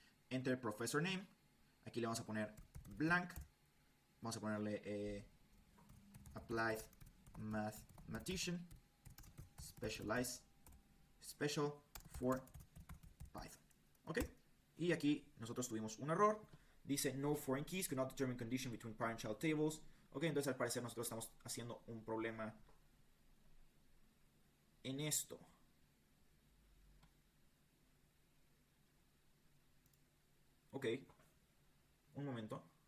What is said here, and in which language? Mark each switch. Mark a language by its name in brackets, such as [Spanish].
[English] Enter professor name. [Spanish] Aquí le vamos a poner blank. Vamos a ponerle [English] applied mathematician special for Python. Ok. [Spanish] Y aquí nosotros tuvimos un error. Dice [English] no foreign keys cannot determine condition between parent-child tables. [Spanish] Ok, entonces al parecer nosotros estamos haciendo un problema en esto. Ok, un momento.